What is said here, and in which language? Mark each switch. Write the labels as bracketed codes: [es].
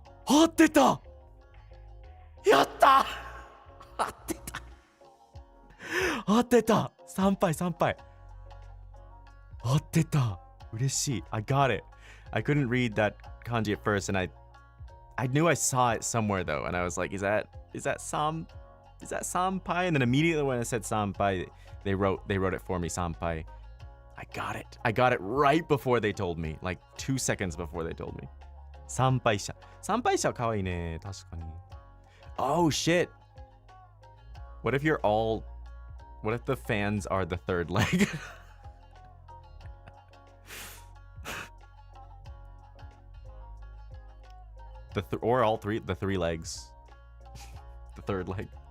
[ja] 合ってたやった合ってた参拝合ってた嬉しい [en] I got it. I couldn't read that kanji at first, and I knew I saw it somewhere though, and I was like, is that sampai? And then immediately when I said sampai, they wrote it for me, sampai. I got it right before they told me, like 2 seconds before they told me. [ja] 参拝者かわいいね、確かに。 [en] Oh shit. What if the fans are the third leg? or all three, the three legs. The third leg.